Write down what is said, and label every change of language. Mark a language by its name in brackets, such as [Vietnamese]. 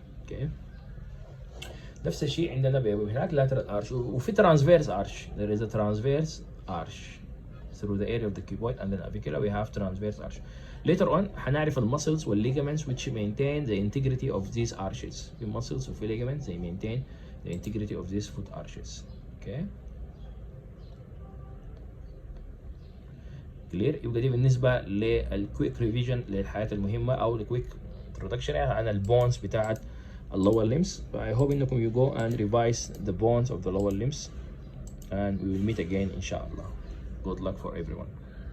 [Arabic] اوكي؟ نفس الشيء عندنا هناك [English] lateral arch [Arabic] وفي [English] transverse arch. There is a transverse arch through the area of the cuboid and the navicula we have transverse arch. Later on [Arabic] هنعرف المسلز [English] والligaments which maintain the integrity of these arches. [Arabic] في muscles وفي [English] ligaments they maintain the integrity of these foot arches. Okay? [Arabic] clear؟ يبقى دي بالنسبة لل [English] quick revision [Arabic] للحاجات المهمة أو ال [English] quick introduction [Arabic] يعني عن البونز بتاعت lower limbs. [English] I hope [Arabic] انكم [English] you go and revise the bones of the lower limbs and we will meet again inshallah. Good luck for everyone.